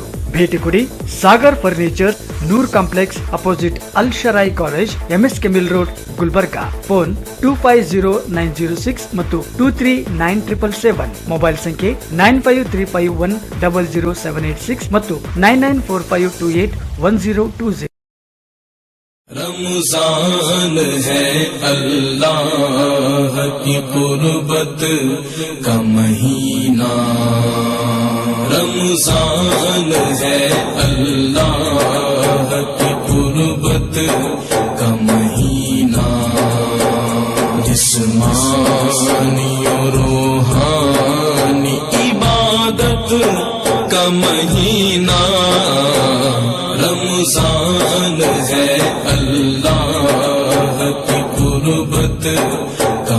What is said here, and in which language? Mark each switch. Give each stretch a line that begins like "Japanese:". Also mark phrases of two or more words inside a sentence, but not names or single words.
Kannada: ಭೇಟಿ ಕೊಡಿ ಸಾಗರ್ ಫರ್ನಿಚರ್, ನೂರ್ ಕಾಂಪ್ಲೆಕ್ಸ್ ಅಪೋಸಿಟ್ ಅಲ್ ಶರಾಯಿ ಕಾಲೇಜ್, ಎಂಎಸ್ಕೆ ಮಿಲ್ ರೋಡ್, ಗುಲ್ಬರ್ಗಾ. ಫೋನ್ 250906 ಮತ್ತು 239777. ಮೊಬೈಲ್ ಸಂಖ್ಯೆ 9535100786 ಮತ್ತು 9945281020.
Hindi: रमजान है अल्लाह की कुर्बत का महीना, रमजान है अल्लाह की कुर्बत का महीना, जिस्मानी और रूहानी इबादत का महीना, रमजान है अल्लाह की कुर्बत